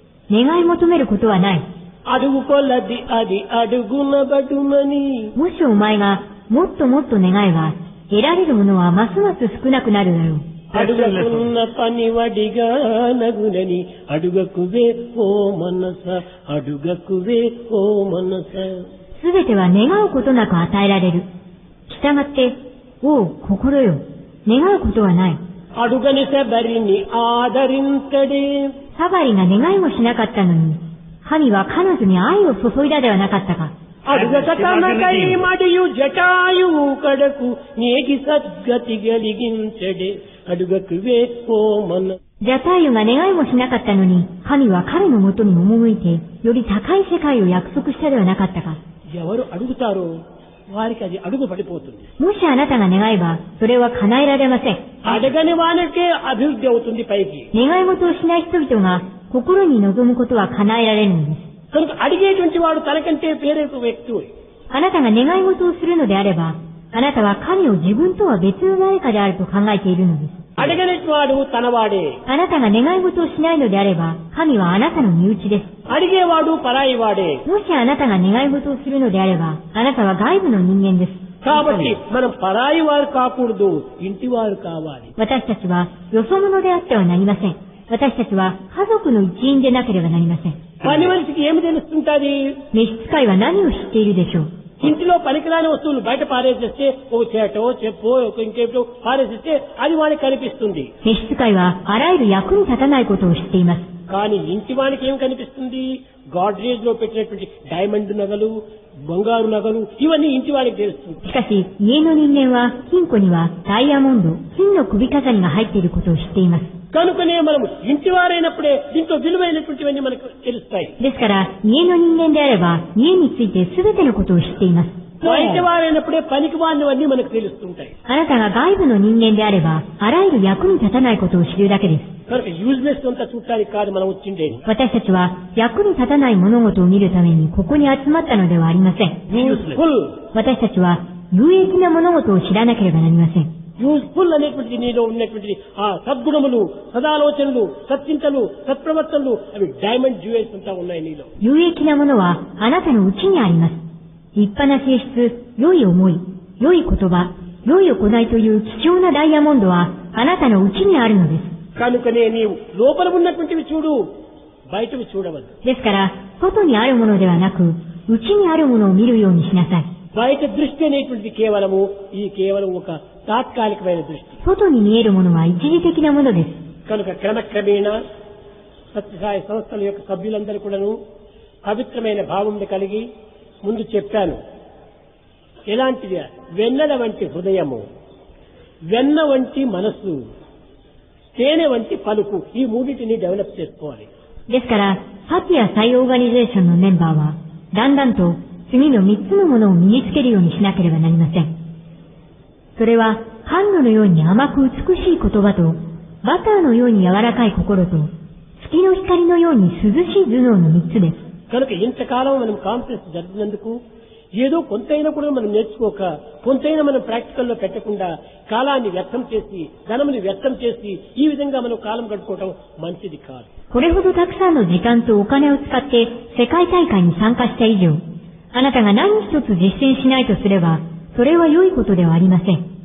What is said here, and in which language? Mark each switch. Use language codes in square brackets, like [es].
[ja] 願い求めることはない。 [te] అడుగు కొలది అది అడుగునబడుమని [ja] もしお前がもっともっと願えば、得られるものはますます少なくなるだろう。 [te] అడుగకున్న పని వడిగా నగునని అడుగకువే ఓ మనస అడుగకువే ఓ మనస [ja] すべては願うことなく与えられる。従って、おお、心よ。願うことはない。 [te] అడుగని శబరిని ఆదరించడే [ja] サバリが願いもしなかったのに、神は彼女に愛を注いだではなかったか。 [te] అడుగక తనకై మడియు జటాయువు కడకు నేగి సద్గతి గలిగించడే అడుగకువే ఓ మన [ja] ジャタイユが願いもしなかったのに、神は彼のもとに赴いて、より高い世界を約束したではなかったか。 [te] ఎవరు అడుగుతారో వారికి అది అడుగు పడిపోతుంది. [ja] もしあなたが願えば、それは叶えられません。 [te] అడగని వానికే అభివృద్ధి అవుతుంది పైకి. [ja] 願い事をしない人々が、心に望むことは叶えられるのです。 [te] కనుక అడిగేటువంటి వాడు తనకంటే పేరే వ్యక్తి. [ja] あなたが願い事をするのであれば、あなたは神を自分とは別の誰かであると考えているのです。 [te] అడగని వాడు తనవాడే. [ja] あなたが願い事をしないのであれば、神はあなたの身内です。 [te] అడిగేవాడు పరాయి వాడే. [ja] もしあなたが願い事をするのであれば、あなたは外部の人間です。 [te] కాబట్టి మనం పరాయి వారు కాకూడదు, ఇంటి వారు కావాలి. [ja] 私たちはよそ者であってはなりません。私たちは家族の一員でなければなりません。 [te] పని మనిషికి ఏమి తెలుస్తుంటది? [ja] 召使いは何を知っているでしょう。 [te] ఇంటిలో పనికిరాని వస్తువులు బయట పారేసేస్తే ఒక చేటో చెప్పో ఒక ఇంకేటో పారేసేస్తే అది వాడికి కనిపిస్తుంది. [ja] 召使いはあらゆる役に立たないことを知っています。 [te] కానీ ఇంటి వానికి ఏం కనిపిస్తుంది? గాడ్రేజ్ లో పెట్టినటువంటి డైమండ్ నగలు, బంగారు నగలు, ఇవన్నీ ఇంటి వానికి తెలుస్తుంది. [ja] しかし、家の人間は金庫にはダイヤモンド、金の首飾りが入っていることを知っています。 [te] కనుకనే మనం ఇంటి వారైనప్పుడే దీంట్లో విలువైనటువంటివన్నీ మనకు తెలుస్తాయి. [ja] ですから、家の人間であれば、家について全てのことを知っています。 [te] బయట వారైనప్పుడే పనికి వాడినవన్నీ మనకు తెలుస్తుంటాయి. [ja] あなたが外部の人間であれば、あらゆる役に立たないことを知るだけです。 [te] కనుక యూజ్లెస్ అంతా చూడటానికి కాదు మనం వచ్చిండేది. [ja] 私たちは役に立たない物事を見るためにここに集まったのではありません。 [en] useful [ja] 私たちは有益な物事を知らなければなりません。 [te] యూజ్ఫుల్ అనేటువంటిది నీలో ఉన్నటువంటి ఆ సద్గుణములు, సదాలోచనలు, సత్చింతలు, సత్ప్రవర్తనలు అవి డైమండ్ జ్యువెల్స్ అంతా ఉన్నాయి నీలో. [ja] 有益なものはあなたのうちにあります。立派な性質、良い思い、良い言葉、良い行いという貴重なダイヤモンドはあなたのうちにあるのです。 [te] కనుకనే నీవు లోపల ఉన్నటువంటివి చూడు, బయటవి చూడవద్దు. [ja] ですから、外にあるものではなく、うちにあるものを見るようにしなさい。 [te] బయట దృష్టి అనేటువంటిది కేవలం ఒక తాత్కాలికమైన దృష్టి. [ja] 外に見えるものは一時的なものです。 [te] కనుక క్రమక్రమేణా సత్యసాయి సంస్థల యొక్క సభ్యులందరూ కూడాను పవిత్రమైన భావంని కలిగి ముందు చెప్పాను. ఎలాంటిది? వెన్నెల వంటి హృదయము, వెన్న వంటి మనస్సు, తేనె వంటి పలుకు, ఈ మూడింటిని డెవలప్ చేసుకోవాలి. [ja] ですから、サティア再オーガニゼーションのメンバーは、だんだんと次の3つのものを身につけるようにしなければなりません。それは、甘露のように甘く美しい言葉と、バターのように柔らかい心と、月の光のように涼しい頭脳の3つです。 [te] కనుక ఇంతకాలం మనం కాన్ఫరెన్స్ జరిపినందుకు ఏదో కొంతైనా కూడా మనం నేర్చుకోక, కొంతైనా మనం ప్రాక్టికల్లో పెట్టకుండా కాలాన్ని వ్యర్థం చేసి, ధనముని వ్యర్థం చేసి ఈ విధంగా మనం కాలం గడుపుకోవటం మంచిది కాదు. [ja] これほどたくさんの時間とお金を使って世界大会に参加した以上、あなたが何一つ実践しないとすれば、それは良いことではありません。